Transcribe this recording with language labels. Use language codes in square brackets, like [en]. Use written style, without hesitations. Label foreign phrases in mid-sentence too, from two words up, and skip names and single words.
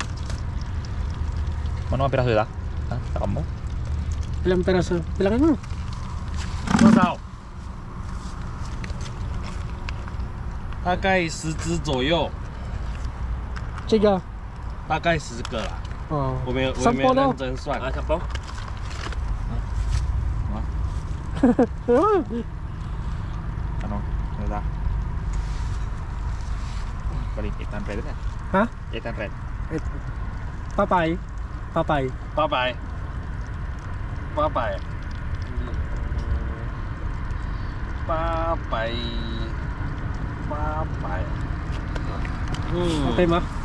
[tl] ano ang piraso nila? Ha? Sa kamo? Ilang peraso? Bilangin mo. [zh] 多少？大概10只左右， Chiga. 大概10个啦。 Oh. 我没有 [tl] Sampo daw. [zh] 认真算。啊，小包。 [tl] Ano ba? Balik 800 na. Ha? 800. Papay. Papay. 800 800 Okay ma?